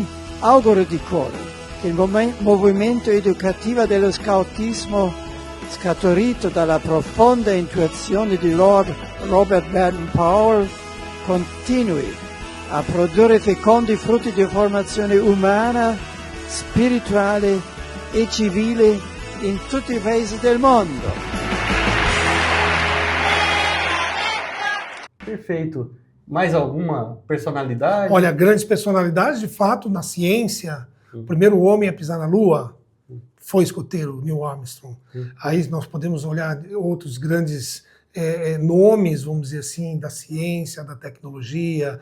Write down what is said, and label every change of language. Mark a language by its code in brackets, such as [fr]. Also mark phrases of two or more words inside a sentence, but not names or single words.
[it] Auguro di cuore che il movimento educativo dello scoutismo, scaturito dalla profonda intuizione di Lord Robert Baden-Powell, continui a produrre fecondi frutti di formazione umana, spirituale e civile in tutti i paesi del mondo. [pt] Perfeito. Mais alguma personalidade? Olha, grandes personalidades, de fato, na ciência. O primeiro homem a pisar na Lua foi escoteiro, Neil Armstrong. Aí nós podemos olhar outros grandes nomes, vamos dizer assim, da ciência, da tecnologia.